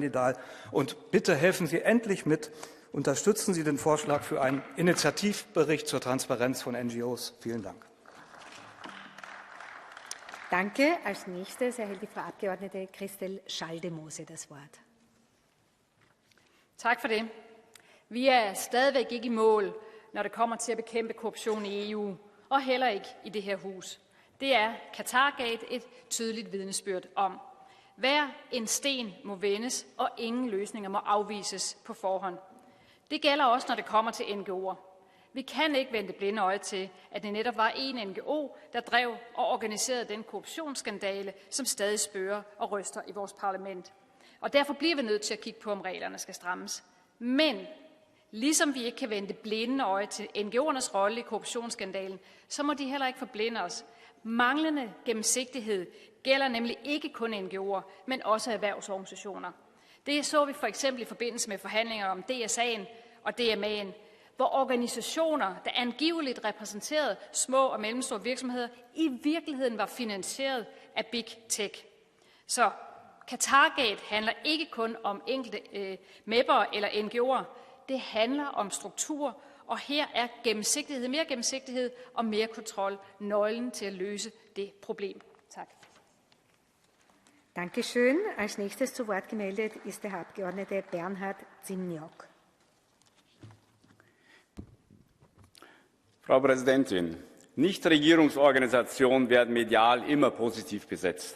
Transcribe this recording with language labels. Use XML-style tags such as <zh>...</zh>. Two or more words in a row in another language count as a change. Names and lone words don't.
<de>Und bitte helfen Sie endlich mit, Unterstützen Sie den Vorschlag für einen Initiativbericht zur Transparenz von NGOs? Vielen Dank. Danke. Als nächstes erhält die Frau Abgeordnete Christel Schaldemose das Wort.</de> <da>Tak for det. Vi stadigvæk ikke i mål, når det kommer til at bekæmpe korruption i EU, og heller ikke i det her hus. Det Qatargate et tydeligt vidnesbyrd om. Hver en sten må vendes, og ingen løsninger må afvises på forhånd. Det gælder også, når det kommer til NGO'er. Vi kan ikke vende blinde øje til, at det netop var en NGO, der drev og organiserede den korruptionsskandale, som stadig spørger og ryster i vores parlament. Og derfor bliver vi nødt til at kigge på, om reglerne skal strammes. Men ligesom vi ikke kan vende blinde øje til NGO'ernes rolle i korruptionsskandalen, så må de heller ikke forblinde os. Manglende gennemsigtighed gælder nemlig ikke kun NGO'er, men også erhvervsorganisationer. Det så vi for eksempel i forbindelse med forhandlinger om DSA'en og DMA'en, hvor organisationer, der angiveligt repræsenterede små og mellemstore virksomheder, i virkeligheden var finansieret af</da> <en>Big Tech.</en> <da>Så Qatargate handler ikke kun om enkelte MEP'er eller NGO'er. Det handler om struktur, og her er mere gennemsigtighed og mere kontrol nøglen til at løse det problem. Tak.</da> <de>Dankeschön. Als nächstes zu Wort gemeldet ist der Herr Abgeordnete Bernhard Zimniok. Frau Präsidentin, Nichtregierungsorganisationen werden medial immer positiv besetzt.</de>